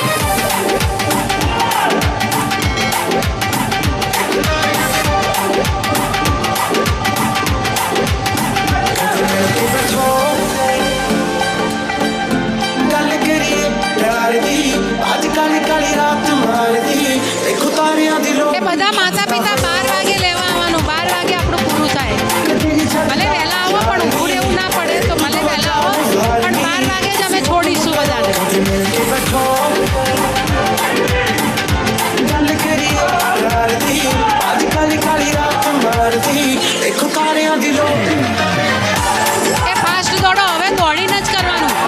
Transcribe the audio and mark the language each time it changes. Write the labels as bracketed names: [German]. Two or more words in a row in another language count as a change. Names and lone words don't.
[Punjabi] ਗੱਲ ਕਰੀਏ ਪਿਆਰ ਦੀ ਅੱਜ ਕਾਲੀ ਕਾਲੀ ਰਾਤ ਮਾਰਦੀ ਦੇਖੋ ਤਾਰਿਆਂ ਦੀ ਲੋ [Gujarati] એ બધા માતા પિતા 12 વાગે લેવા આવવાનું 12 વાગે આપણું પૂરું થાય ભલે વહેલા આવો પણ ઊંઘ એવું ના પડે તો ભલે વહેલા આવો પણ 12 વાગે જ અમે છોડીશું બધાને [Punjabi] ਮਿਲ ਕੇ ਬੈਠੋ ਗੱਲ ਕਰੀਏ ਪਿਆਰ ਦੀ ਅੱਜ ਕਾਲੀ ਕਾਲੀ ਰਾਤ ਮਾਰਦੀ ਦੇਖੋ ਤਾਰਿਆਂ ਦੀ ਲੋ [Gujarati] એ ફાસ્ટ દોડો હવે દોડીને જ કરવાનું